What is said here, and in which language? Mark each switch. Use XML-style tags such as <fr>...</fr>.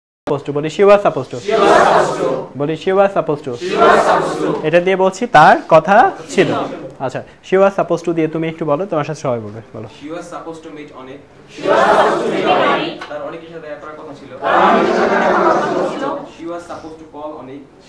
<en>supposed to,</en> <bn>বলি</bn> <en>she was supposed to, বলি she was supposed to,</en> <bn>এটা দিয়ে বলছি তার কথা ছিল। আচ্ছা</bn> <en>she was supposed to</en> <bn>দিয়ে তুমি একটু বলো, তোমার সাথে সবাই বলবে, বলো।</bn> <en>She was supposed to meet</en> <bn>অনেক। তার অনেকের সাথে দেখা করার কথা ছিল।</bn> <en>She was supposed to call</en> <bn>অনেক।</bn>